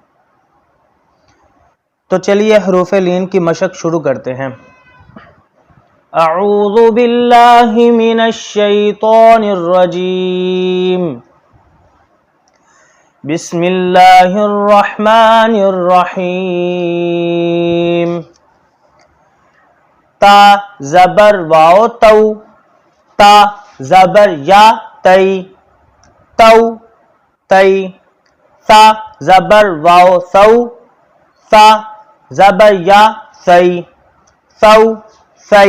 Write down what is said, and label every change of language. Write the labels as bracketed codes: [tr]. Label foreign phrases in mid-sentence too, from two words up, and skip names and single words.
[ur] تو چلیے حروف لین کی مشق شروع کرتے ہیں۔ [ar] اعوذ باللہ من الشیطان الرجیم، بسم اللہ الرحمن الرحیم۔ [ur] تا زبر واو تو، تا زبر یا تئی، تو تئی۔ ثا زبر واو ثو، ثا زبر یا ثئی، ثو ثئی۔